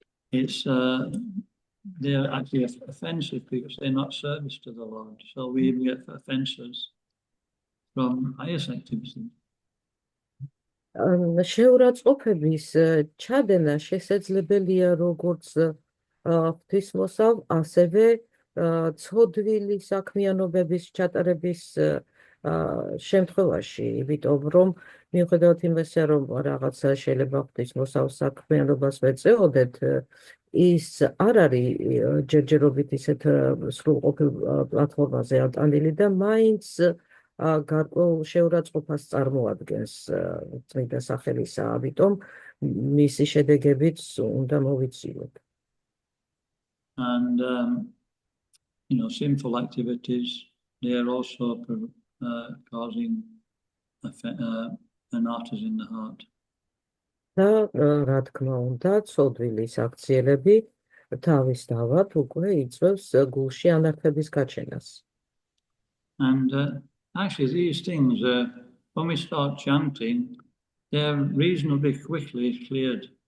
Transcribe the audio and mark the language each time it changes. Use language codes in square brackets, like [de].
[en] It's they're actually offensive because they're not service to the Lord. So we even get offences from pious activities. [ka] შეურაცხყოფების ჩადენა შესაძლებელია როგორც ღვთისმოსავ, ასევე ცოდვილი საქმიანობების ჩატარების შემთხვევაში, იმიტომ რომ მიუხედავად იმისა, რომ რაღაცა შეიძლება ღვთისმოსავ საქმიანობას ვეწეოდეთ, ის არ არის ჯერჯერობით ისეთ სრულყოფილ პლატფორმაზე ატანილი და მაინც გარკვეულ შეურაცხყოფას წარმოადგენს წმინდა სახელისა, ამიტომ მისი შედეგებიც უნდა მოვიცილოთ. [en] And sinful activities, they are also causing an artist in the heart. [ka] და რა თქმა უნდა, ცოდვილი საქციელები თავის თავად უკვე იწვევს გულში ანარქების გაჩენას. [en] And actually, these things, when we start chanting, they're reasonably quickly cleared.